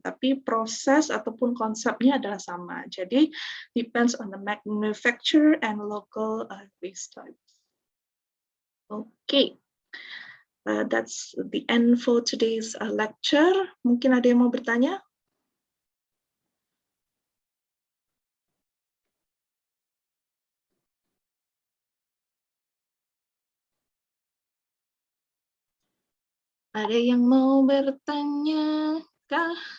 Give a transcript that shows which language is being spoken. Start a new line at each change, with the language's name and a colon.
Indonesian: Tapi proses ataupun konsepnya adalah sama.
English: Jadi depends on the manufacturer and local waste types. Okay, that's the end for today's lecture.
Indonesian: Mungkin ada yang mau bertanya? Ada yang mau bertanya kah?